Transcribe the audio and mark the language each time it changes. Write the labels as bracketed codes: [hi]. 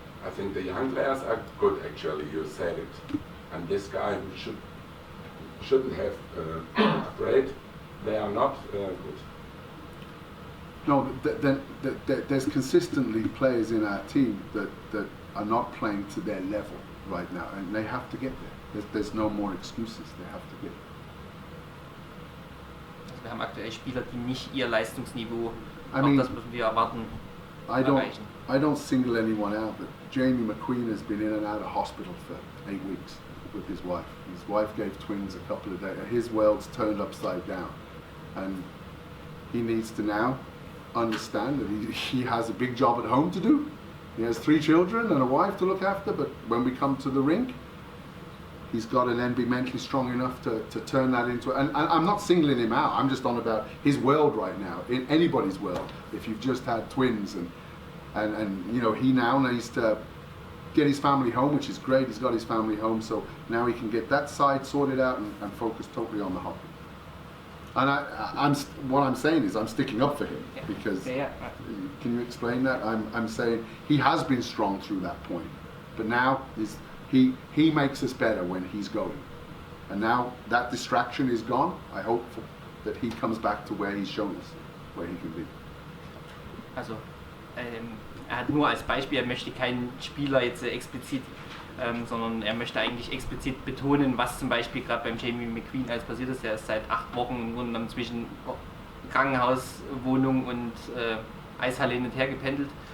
[en] I think the young players are good, actually. You said it, and this guy who shouldn't have afraid. They are not good. No, there's consistently players in our team that are not playing to their level right now, and they have to get there. There's no more excuses. They have to get there. [de] Wir haben aktuell Spieler, die nicht ihr Leistungsniveau, das müssen wir erwarten, erreichen. [en] I don't single anyone out, but Jamie McQueen has been in and out of hospital for 8 weeks with his wife. His wife gave twins a couple of days. His world's turned upside down, and he needs to now understand that he has a big job at home to do. He has 3 children and a wife to look after, but when we come to the rink, he's got to then be mentally strong enough to turn that into, and I'm not singling him out, I'm just on about his world right now, in anybody's world. If you've just had twins and you know, he now needs to get his family home, which is great, he's got his family home, so now he can get that side sorted out and focus totally on the hockey. And what I'm saying is I'm sticking up for him, because, can you explain that? I'm saying he has been strong through that point, but now he makes us better when he's going. And now that distraction is gone, I hope that he comes back to where he's shown us, where he can be. [de] Also, er hat nur als Beispiel, er möchte keinen Spieler jetzt explizit, sondern er möchte eigentlich explizit betonen, was zum Beispiel gerade beim Jamie McQueen alles passiert ist. Er ist seit 8 Wochen im Grunde genommen zwischen Krankenhaus, Wohnung und Eishalle hin und her gependelt.